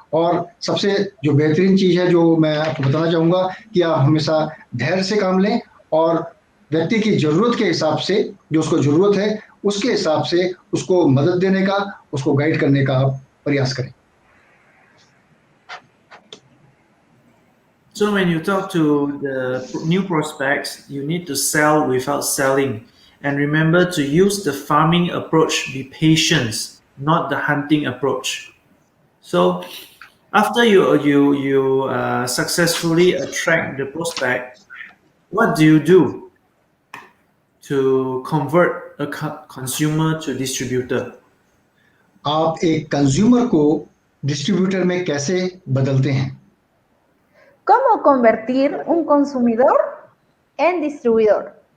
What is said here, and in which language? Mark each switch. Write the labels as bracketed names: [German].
[Hindi] और सबसे जो बेहतरीन चीज़ है जो मैं आपको बताना चाहूँगा, कि आप हमेशा धैर्य से काम लें, और व्यक्ति की ज़रूरत के हिसाब से, जो उसको ज़रूरत है उसके हिसाब से उसको मदद देने का, उसको गाइड करने का आप प्रयास करें। [English] So when you talk to the new prospects, you need to sell without selling, and remember to use the farming approach. Be patient, not the hunting approach. So after you successfully attract the prospect, what do you do to convert a consumer to distributor? [Hindi] आप एक consumer को distributor में कैसे बदलते हैं? [Spanish] ¿Cómo convertir un consumidor en distribuidor?